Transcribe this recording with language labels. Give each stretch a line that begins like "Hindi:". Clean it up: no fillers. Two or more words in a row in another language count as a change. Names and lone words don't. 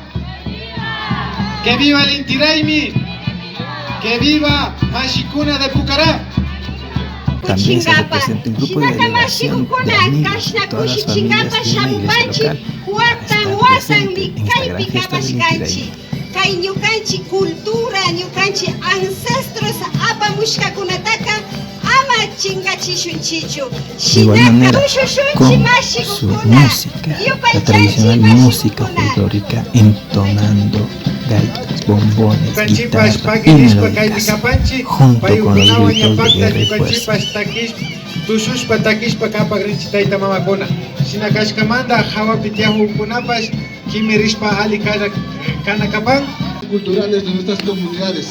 Spanish: ¡Que viva el Inti Raymi! ¡Que viva Mashikuna de Pucará! También se representa un grupo de delegación de amigos de todas las familias de una iglesia local para estar presente en esta gran fiesta del Inti Raymi.
Quechua: Kay ñukanchik cultura, ñukanchik ancestros apamushkakunataqa ama chingachishunchichu.
Spanish: De igual manera, con su música, la tradicional música folclórica, entonando gaitas, bombones, guitarras y melódicas, junto con los gritos de guerra y fuerza. Culturales de nuestras comunidades.